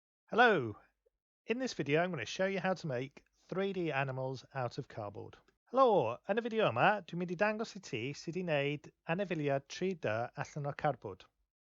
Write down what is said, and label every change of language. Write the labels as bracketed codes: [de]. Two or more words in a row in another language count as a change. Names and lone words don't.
[en] Hello! In this video I'm going to show you how to make 3D animals out of cardboard. [cy] Helo! Yn y fideo yma dwi'n mynd i dangos i ti sut i wneud anifeiliaid 3D allan o cardboard.